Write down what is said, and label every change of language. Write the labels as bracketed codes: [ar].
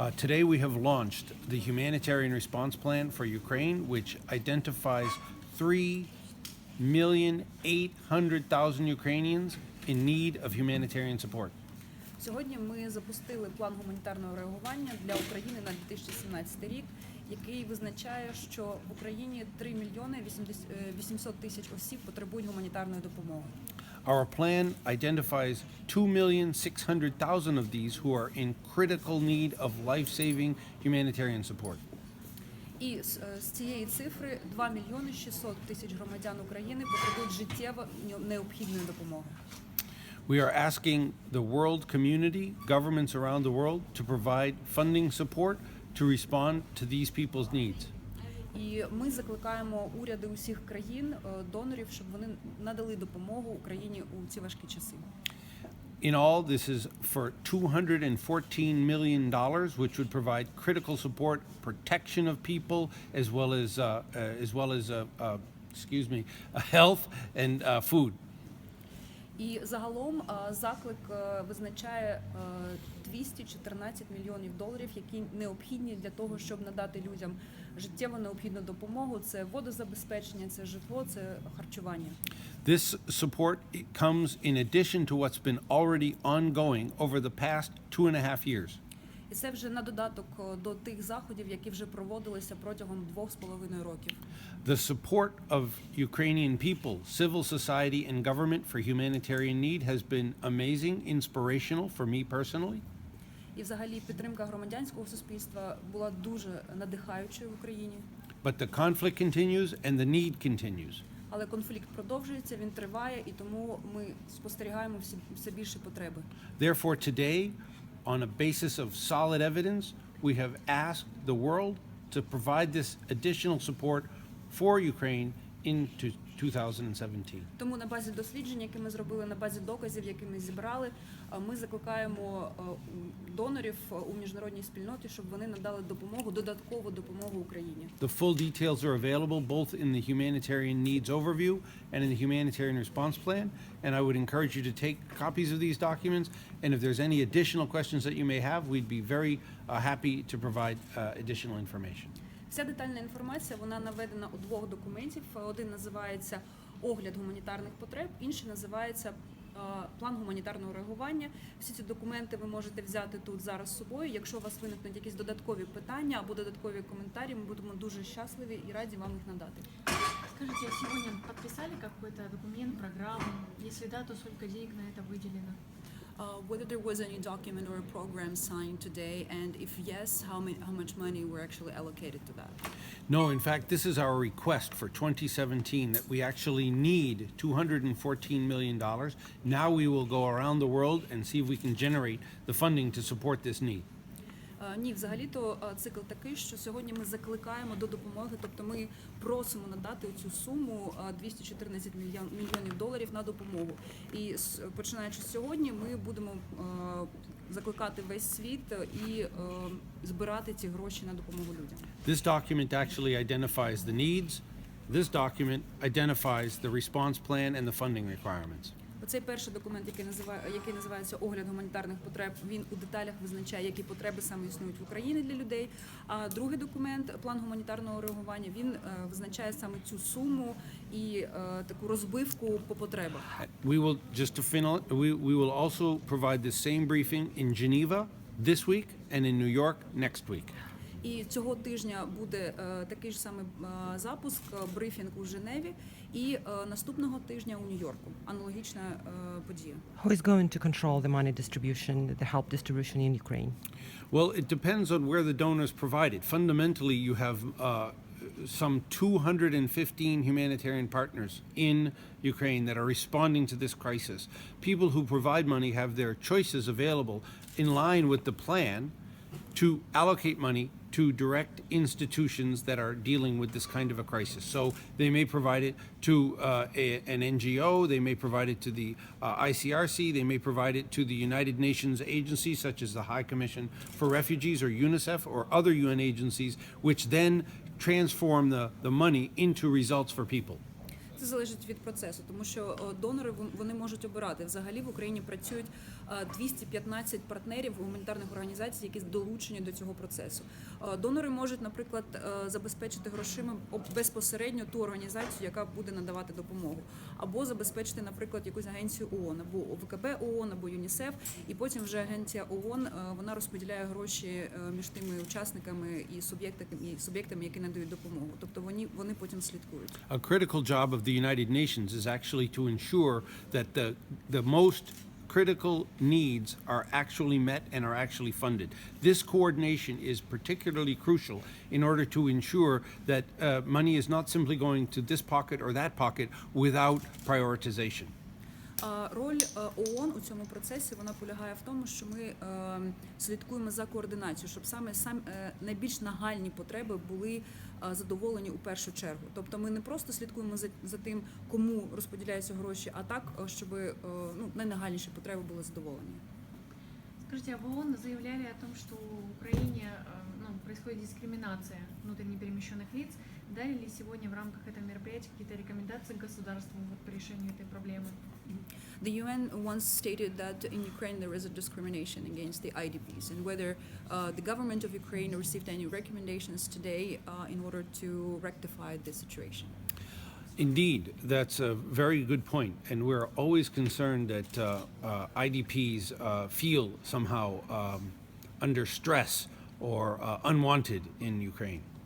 [en] Today we have launched the Humanitarian Response Plan for Ukraine, which identifies 3,800,000 Ukrainians in need of humanitarian support. [uk] Сьогодні ми запустили план гуманітарного реагування для України на 2017 рік, який визначає, що в Україні 3 мільйони 800 тисяч осіб потребують гуманітарної допомоги. [en] Our plan identifies 2,600,000 of these who are in critical need of life-saving humanitarian support. [uk] І з цієї цифри 2 мільйони 600 тисяч громадян України потребують життєво необхідної допомоги. [en] We are asking the world community, governments around the world, to provide funding support to respond to these people's needs. [uk] І ми закликаємо уряди усіх країн, донорів, щоб вони надали допомогу Україні у ці важкі часи. [en] In all, this is for $214 million, which would provide critical support, protection of people, as well as health and food. [uk] І загалом заклик визначає 214 мільйонів доларів, які необхідні для того, щоб надати людям життєво необхідну допомогу. Це водозабезпечення, це житло, це харчування. [en] This support comes in addition to what's been already ongoing over the past 2.5 years. [uk] І це вже на додаток до тих заходів, які вже проводилися протягом 2,5 років. [en] The support of Ukrainian people, civil society and government for humanitarian need has been amazing, inspirational for me personally. [uk] І взагалі підтримка громадянського суспільства була дуже надихаючою в Україні. [en] But the conflict continues and the need continues. [uk] Але конфлікт продовжується, він триває, і тому ми спостерігаємо все більше потреби. [en] Therefore today, on a basis of solid evidence, we have asked the world to provide this additional support for Ukraine into 2017. [uk] Тому на базі досліджень, які ми зробили, на базі доказів, які ми зібрали, ми закликаємо донорів у міжнародній спільноті, щоб вони надали допомогу, додаткову допомогу Україні. [en] The full details are available both in the humanitarian needs overview and in the humanitarian response plan, and I would encourage you to take copies of these documents, and if there's any additional questions that you may have, we'd be very happy to provide additional information. [uk] Вся детальна інформація, вона наведена у двох документів. Один називається «Огляд гуманітарних потреб», інший називається «План гуманітарного реагування». Всі ці документи ви можете взяти тут зараз з собою. Якщо у вас виникнуть якісь додаткові питання або додаткові коментарі, ми будемо дуже щасливі і раді вам їх надати. [ru] Скажите, сегодня подписали какой-то документ, программу? Если да, то сколько денег на это выделено? [en] Whether there was any document or a program signed today, and if yes, how much money were actually allocated to that? No, in fact, this is our request for 2017 that we actually need $214 million. Now we will go around the world and see if we can generate the funding to support this need. [uk] Ні, взагалі-то цикл такий, що сьогодні ми закликаємо до допомоги, тобто ми просимо надати цю суму 214 мільйонів доларів на допомогу. І починаючи з сьогодні ми будемо закликати весь світ і збирати ці гроші на допомогу людям. [en] This document actually identifies the needs. This document identifies the response plan and the funding requirements. [uk] Оцей перший документ, який називається «Огляд гуманітарних потреб», він у деталях визначає, які потреби саме існують в Україні для людей. А другий документ, план гуманітарного реагування, він визначає саме цю суму і таку розбивку по потребах. [en] We will also provide the same briefing in Geneva this week and in New York next week. [uk] І цього тижня буде такий ж самий запуск, брифінг у Женеві, і наступного тижня у Нью-Йорку. Аналогічна подія. [en] Who is going to control the money distribution, the help distribution in Ukraine? Well, it depends on where the donors provide it. Fundamentally, you have some 215 humanitarian partners in Ukraine that are responding to this crisis. People who provide money have their choices available in line with the plan to allocate money to direct institutions that are dealing with this kind of a crisis. So they may provide it to an NGO, they may provide it to the ICRC, they may provide it to the United Nations agencies such as the High Commission for Refugees or UNICEF or other UN agencies, which then transform the money into results for people. [uk] Це залежить від процесу, тому що донори вони можуть обирати. Взагалі в Україні працюють 215 партнерів гуманітарних організацій, які долучені до цього процесу. Донори можуть, наприклад, забезпечити грошима безпосередньо ту організацію, яка буде надавати допомогу, або забезпечити, наприклад, якусь агенцію ООН, або ОВКБ ООН, або ЮНІСЕФ, і потім вже агенція ООН вона розподіляє гроші між тими учасниками і суб'єктами, які надають допомогу. Тобто вони потім слідкують. [en] A critical job of the United Nations is actually to ensure that the most critical needs are actually met and are actually funded. This coordination is particularly crucial in order to ensure that money is not simply going to this pocket or that pocket without prioritization. [uk] Роль ООН у цьому процесі вона полягає в тому, що ми слідкуємо за координацією, щоб саме найбільш нагальні потреби були задоволені у першу чергу. Тобто ми не просто слідкуємо за тим, кому розподіляються гроші, а так, щоб найнагальніші потреби були задоволені. [ru] Скажите, а в ООН заявляли о том, что в Украине происходит дискриминация внутренне перемещенных лиц. Дали ли сегодня в рамках этого мероприятия какие-то рекомендации государству по решению этой проблемы? [en] The UN once stated that in Ukraine there is a discrimination against the IDPs, and whether the government of Ukraine received any recommendations today in order to rectify this situation. Indeed, that's a very good point, and we're always concerned that IDPs feel somehow under stress or unwanted in Ukraine.